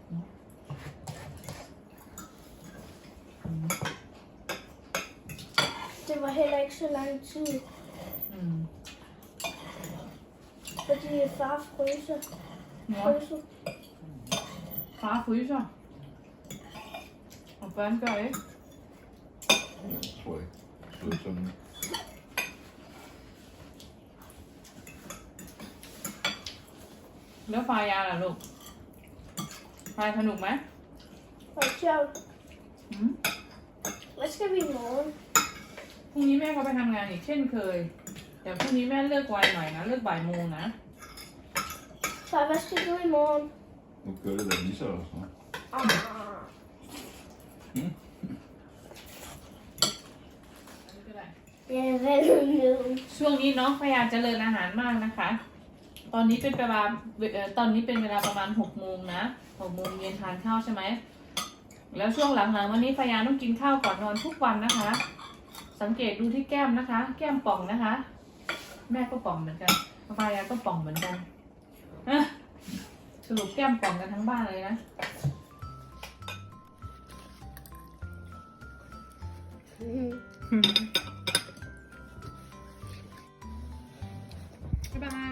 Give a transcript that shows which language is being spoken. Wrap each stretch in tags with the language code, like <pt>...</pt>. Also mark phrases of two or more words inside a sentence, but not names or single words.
<da>Det var heller ikke så lang tid, อืม fordi far fryser.</da> <th>เนาะ</th> <da>Fryser. far fryser og børn gør ikke Jeg tror ikke. Det er sådan.</da> <th>แล้วไฟยาล่ะลูกไฟสนุกไหม</th> <da>Og sjovt. อืม Hvad skal vi i morgen?</da> <th>พรุ่งนี้แม่ก็ไปทำงานอีกเช่นเคยแต่พรุ่งนี้แม่เลิกไวหน่อยนะเลิกบ่ายโมงนะ</th> <da>Far, hvad skal du i morgen? Nu kører det da lige så og sådan. Ah.</da> <th>อันนี้ก็ได้</th> <da>Ja, hvad nu?</da> <th>ช่วงนี้น้องพยายามเจริญอาหารมากนะคะ ตอนนี้เป็นเวลาประมาณ6 โมงนะ6 โมงเย็นทานข้าวใช่ไหม แล้วช่วงหลังๆวันนี้พยายามต้องกินข้าวก่อนนอนทุกวันนะคะ สังเกตดูที่แก้มนะคะ แก้มป่องนะคะ แม่ก็ป่องเหมือนกันพยายามก็ป่องเหมือนกันสรุปแก้มป่องกันทั้งบ้านเลยนะ บ๊ายบาย</th>